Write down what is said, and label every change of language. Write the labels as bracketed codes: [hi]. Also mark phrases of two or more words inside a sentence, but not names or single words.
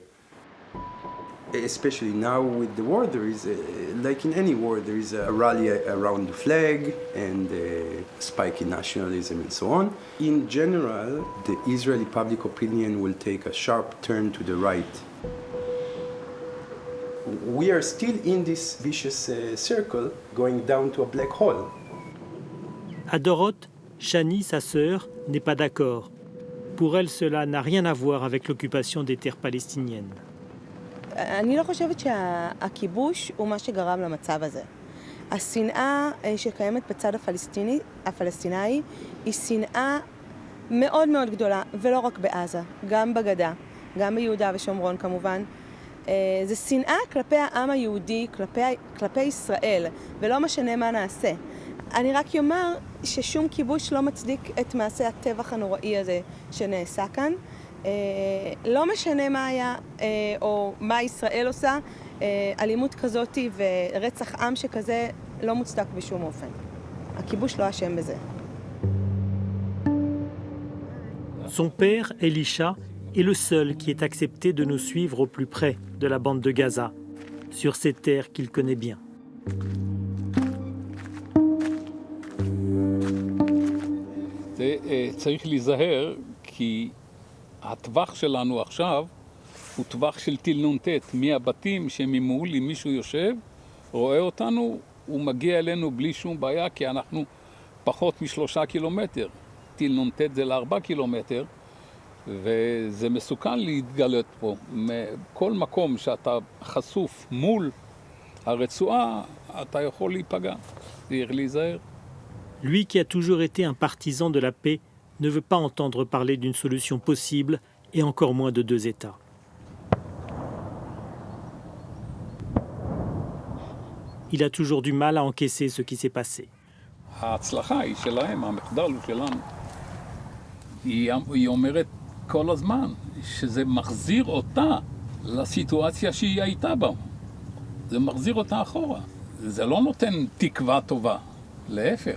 [en] Especially now with the war, there is, like in any war, there is a rally around the flag and a spike in nationalism and so on. In general, the Israeli public opinion will take a sharp turn to the right. We are still in this vicious circle going down to a black hole. [fr] À Dorot, Shani, sa sœur, n'est pas d'accord. Pour elle, cela n'a rien à voir avec l'occupation des terres palestiniennes. [he] אני לא חושבת שהכיבוש הוא מה שגרם למצב הזה. השנאה שקיימת בצד הפלסטיני היא שנאה מאוד מאוד גדולה, ולא רק בעזה, גם בגדה, גם ביהודה ושומרון כמובן. זה שנאה כלפי העם היהודי, כלפי ישראל, ולא משנה מה נעשה. אני רק אומר ששום כיבוש לא מצדיק את מעשה הטבח הנוראי הזה שנעשה כאן. לא משנה מה היה או מה ישראל עושה, אלימות כזאת ורצח עם שכזה לא מוצדק בשום אופן. הכיבוש לא אשם בזה. [fr] Son père, Elisha, est le seul qui est accepté de nous suivre au plus près de la bande de Gaza, sur ces terres qu'il connaît bien. [he] צריך להיזהר כי הטווח שלנו עכשיו הוא טווח של טיל נ"ט, מהבתים שממול, אם מישהו יושב, רואה אותנו, הוא מגיע אלינו בלי שום בעיה, כי אנחנו פחות מ3 קילומטר. טיל נ"ט זה ל4 קילומטר, וזה מסוכן להתגלות פה. כל מקום שאתה חשוף מול הרצועה, אתה יכול להיפגע. צריך להיזהר. [fr] Lui qui a toujours été un partisan de la paix ne veut pas entendre parler d'une solution possible et encore moins de 2 États. Il a toujours du mal à encaisser ce qui s'est passé. [he] ההצלחה היא שלהם, המחדל הוא שלנו. היא אומרת כל הזמן שזה מחזיר אותה לסיטואציה שהיא הייתה בה. זה מחזיר אותה אחורה. זה לא נותן תקווה טובה, להפך.